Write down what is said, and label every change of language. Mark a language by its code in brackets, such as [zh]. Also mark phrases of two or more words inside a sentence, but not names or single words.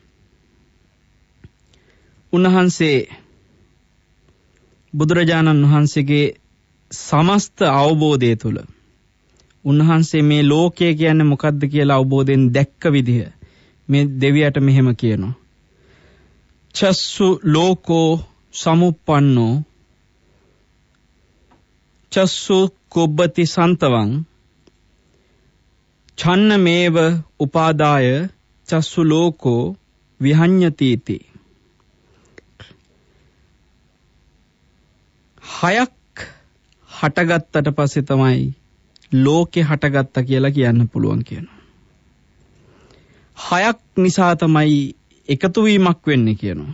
[si] උන්වහන්සේ බුදුරජාණන් වහන්සේගේ සමස්ත අවබෝධය තුළ උන්වහන්සේ මේ ලෝකය කියන්නේ මොකක්ද කියලා අවබෝධයෙන් දැක්ක විදිහ මේ දෙවියට මෙහෙම කියනවා. [pi] චස්සු ලෝකෝ සමුප්පන්නෝ චස්සු කුබ්බති සන්තවං ඡන්නමේව උපාදාය චස්සු ලෝකෝ විහඤ්ඤතිති. [si] හයක් හටගත්තට පස්සේ තමයි ලෝකේ හටගත්තා කියලා කියන්න පුළුවන් කියනවා. හයක් නිසා තමයි එකතු වීමක් වෙන්නේ කියනවා.